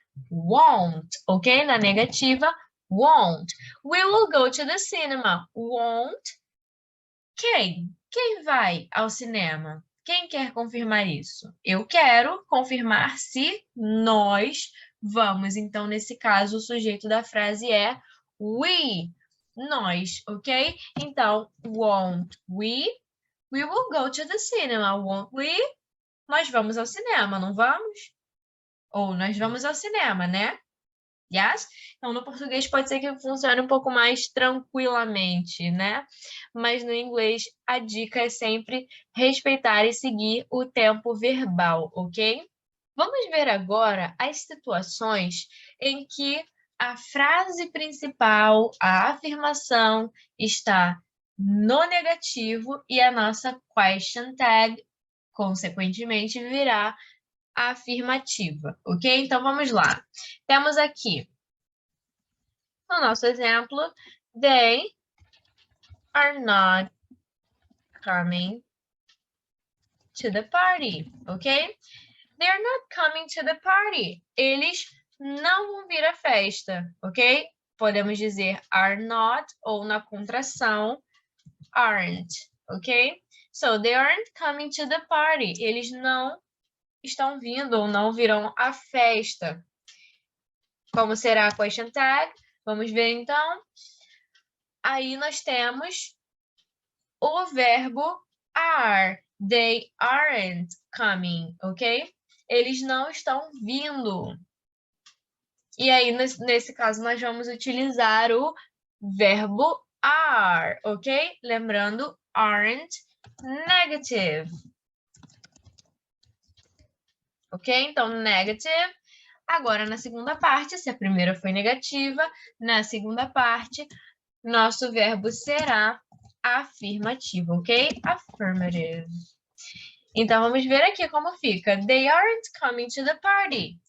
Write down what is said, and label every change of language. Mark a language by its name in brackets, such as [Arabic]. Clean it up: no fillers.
[English] Won't, ok? [Portuguese] Na negativa, [English] won't. We will go to the cinema. Won't [Portuguese] Quem vai ao cinema? Quem quer confirmar isso? Eu quero confirmar se nós vamos. Então, nesse caso, o sujeito da frase é we. Nós, ok? Então, [English] won't we? We will go to the cinema, won't we? [Portuguese] Nós vamos ao cinema, não vamos? Ou nós vamos ao cinema, né? [English] Yes? [Portuguese] Então, no português pode ser que funcione um pouco mais tranquilamente, né? Mas no inglês a dica é sempre respeitar e seguir o tempo verbal, ok? Vamos ver agora as situações em que a frase principal, a afirmação, está no negativo e a nossa question tag, consequentemente, virá afirmativa, ok? Então, vamos lá. Temos aqui, no nosso exemplo, [English] they are not coming to the party, [Portuguese] ok? [English] They are not coming to the party. [Portuguese] Eles não vão vir à festa, ok? Podemos dizer are not ou na contração aren't, ok? [English] So, they aren't coming to the party. [Portuguese] Eles não estão vindo ou não virão à festa. Como será a question tag? Vamos ver então. Aí nós temos o verbo are. [English] They aren't coming, ok? [Portuguese] Eles não estão vindo. E aí, nesse caso, nós vamos utilizar o verbo are, ok? Lembrando, aren't negative. Ok? Então, negative. Agora, na segunda parte, se a primeira foi negativa, na segunda parte, nosso verbo será afirmativo, ok? Affirmative. Então, vamos ver aqui como fica. [English] They aren't coming to the party.